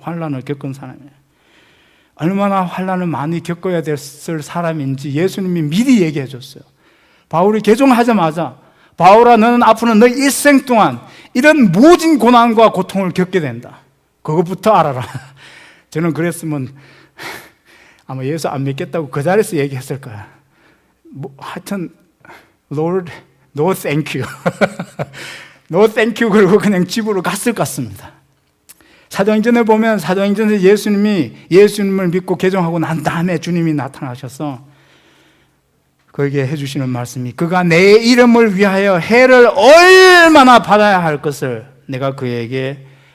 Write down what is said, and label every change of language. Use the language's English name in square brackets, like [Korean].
[Korean] 환난을 겪은 사람이에요. 얼마나 환난을 많이 겪어야 됐을 사람인지 예수님이 미리 얘기해 줬어요. 바울이 개종하자마자 바울아, 너는 앞으로 너 일생 동안 이런 모진 고난과 고통을 겪게 된다. 그것부터 알아라. 저는 그랬으면 아마 예수 안 믿겠다고 그 자리에서 얘기했을 거야. 하여튼 [English] Lord, no thank you. No thank you [Korean] 그러고 그냥 집으로 갔을 것 같습니다. 사도행전에 보면 사도행전에서 예수님을 믿고 개종하고 난 다음에 주님이 나타나셔서 그에게 해주시는 말씀이, 그가 내 이름을 위하여 해를 얼마나 받아야 할 것을 내가 그에게